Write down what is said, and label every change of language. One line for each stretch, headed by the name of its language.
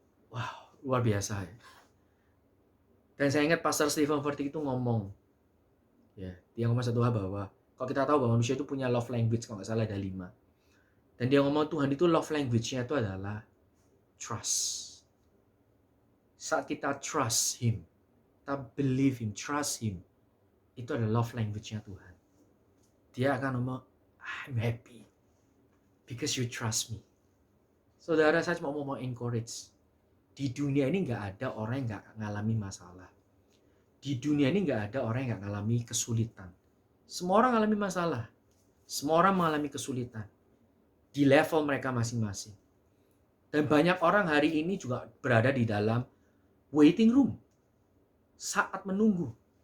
Indonesian: Wow, luar biasa ya. Dan saya ingat Pastor Stephen Furtick itu ngomong, ya, dia ngomong satu hal bahwa, kalau kita tahu bahwa manusia itu punya love language, kalau nggak salah ada 5. Dan dia ngomong Tuhan itu love language-nya itu adalah trust. Saat kita
English: trust Him,
Indonesian: kita
English: believe Him, trust Him,
Indonesian: itu adalah love language-nya Tuhan. Dia akan ngomong,
English: I'm happy because you trust me.
Indonesian: Saudara, saya cuma mau encourage. Di dunia ini nggak ada orang yang nggak ngalami masalah. Di dunia ini nggak ada orang yang nggak ngalami kesulitan. Semua orang ngalami masalah. Semua orang mengalami kesulitan. Di level mereka masing-masing. Dan banyak orang hari ini juga berada di dalam waiting room. Saat menunggu.